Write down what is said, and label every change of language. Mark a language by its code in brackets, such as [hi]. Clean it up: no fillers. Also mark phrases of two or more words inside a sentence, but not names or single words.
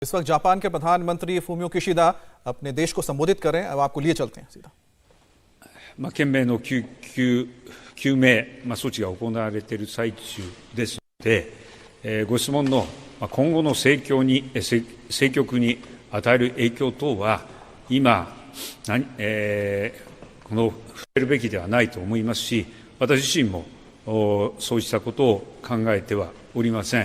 [hi] इस वक्त जापान के प्रधानमंत्री फूमियो किशिदा अपने देश को संबोधित कर रहे हैं। अब आपको लिए चलते हैं सीधा। [ja] 懸命の救命、措置が行われている最中ですので、ご質問の今後の政局に与える影響等は今、この触れるべきではないと思いますし、私自身もそうしたことを考えてはおりません。